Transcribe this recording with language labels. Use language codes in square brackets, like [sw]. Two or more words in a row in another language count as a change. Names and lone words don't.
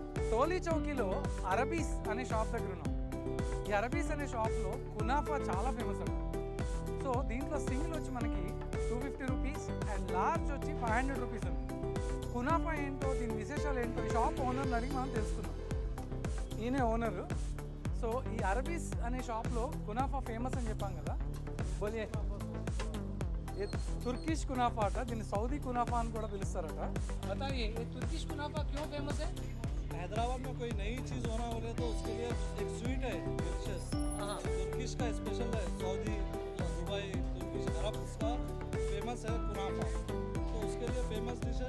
[te] టోలీ చౌకీలో అరబీస్ అనే షాప్ దగ్గర ఉన్నాం. ఈ అరబీస్ అనే షాప్లో కునాఫా చాలా ఫేమస్ అంట. సో దీంట్లో సింగిల్ వచ్చి మనకి 250 రూపీస్ [en] and large [te] వచ్చి 500 రూపీస్ అండి. కునాఫా ఏంటో, దీని విశేషాలు ఏంటో ఈ షాప్ ఓనర్ని అడిగి మనం తెలుసుకుందాం. ఈయనే ఓనరు. సో ఈ అరబీస్ అనే షాప్లో కునాఫా ఫేమస్ అని చెప్పాం కదా. [hi] बोलिए तुर्किश कुनाफा अटा [te] దీన్ని सऊदी कुनाफा అని కూడా పిలుస్తారట. [hi] बताइए ये तुर्किश कुनाफा क्यों फेमस है? हैदराबाद में कोई नई चीज़ होना बोले तो उसके लिए एक स्वीट है डिलीशियस, तुर्किश का स्पेशल है, सऊदी दुबई तुर्किश अरब उसका फेमस है कुनाफा, तो उसके लिए फेमस डिश है।